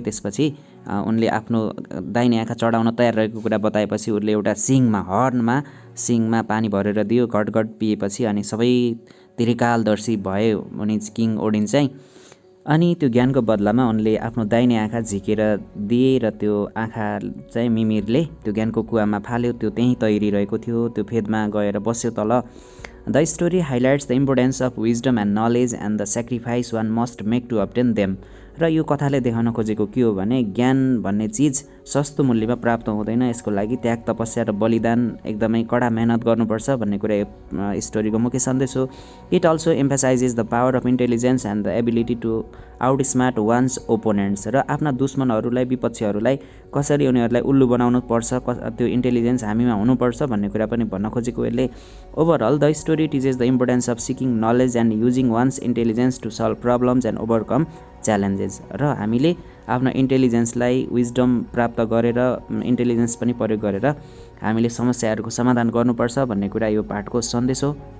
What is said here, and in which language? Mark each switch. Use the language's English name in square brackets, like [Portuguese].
[Nepali] त्यसपछि उनले आफ्नो दाहिने आँखा चढाउन तयार रहेको कुरा बताएपछि उसले एउटा सिङमा पानी भरेर दियो। घटघट पिएपछि अनि सबै त्रिकालदर्शी भए उनी किङ ओडिन चाहिँ। अनि त्यो ज्ञानको बदलामा उनले आफ्नो दाहिने आँखा झिकेर दिए र त्यो आँखा चाहिँ मिमिरले त्यो ज्ञानको कुवामा फाल्यो। त्यो त्यहीँ तैरिरहेको थियो। त्यो फेदमा गएर बस्यो तल। [English] The story highlights the importance of wisdom and knowledge and the sacrifice one must make to obtain them. [Nepali] र यो कथाले देखाउन खोजेको के हो भने ज्ञान भन्ने चिज सस्तो मूल्यमा प्राप्त हुँदैन। यसको लागि त्याग, तपस्या र बलिदान, एकदमै कडा मेहनत गर्नुपर्छ भन्ने कुरा यो स्टोरीको मुख्य सन्देश हो। [English] It also emphasises the power of intelligence and the ability to outsmart one's opponents. [Nepali] र आफ्ना दुश्मनहरूलाई, विपक्षीहरूलाई कसरी उनीहरूलाई उल्लु बनाउनु पर्छ, त्यो इन्टेलिजेन्स हामीमा हुनुपर्छ भन्ने कुरा पनि भन्न खोजेको यसले। [English] Overall the story teaches the importance of seeking knowledge and using one's intelligence to solve problems and overcome challenges. [Nepali] र हामीले आफ्नो इन्टेलिजेन्सलाई, विजडम प्राप्त गरेर, इन्टेलिजेन्स पनि प्रयोग गरेर हामीले समस्याहरूको समाधान गर्नुपर्छ भन्ने कुरा यो पाठको सन्देश हो।